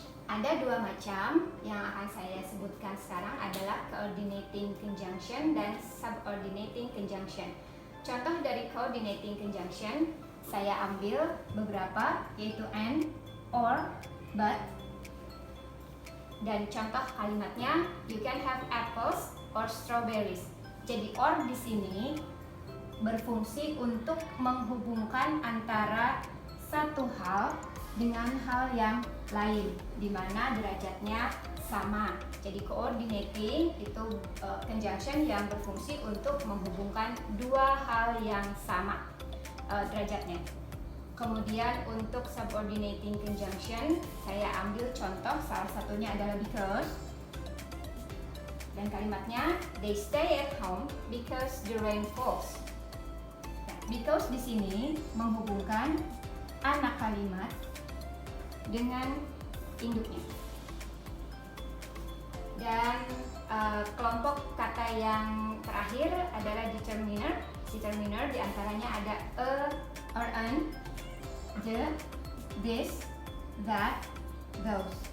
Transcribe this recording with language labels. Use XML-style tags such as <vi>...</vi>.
<id>Ada dua macam yang akan saya sebutkan sekarang adalah coordinating conjunction dan subordinating conjunction. Contoh dari coordinating conjunction saya ambil beberapa, yaitu and, or, but. Dan contoh kalimatnya,</id> <en>you can have apples or strawberries.</en> <id>Jadi or di sini berfungsi untuk menghubungkan antara satu hal dengan hal yang lain, di mana derajatnya sama. Jadi coordinating itu conjunction yang berfungsi untuk menghubungkan dua hal yang sama derajatnya. Kemudian untuk subordinating conjunction, saya ambil contoh, salah satunya adalah because. Dan kalimatnya,</id> <en>they stay at home because the rain falls.</en> <id>Nah, because di sini menghubungkan anak kalimat dengan induknya. Dan kelompok kata yang terakhir adalah determiner. Determiner diantaranya ada a or an, the, this, that, those.</id>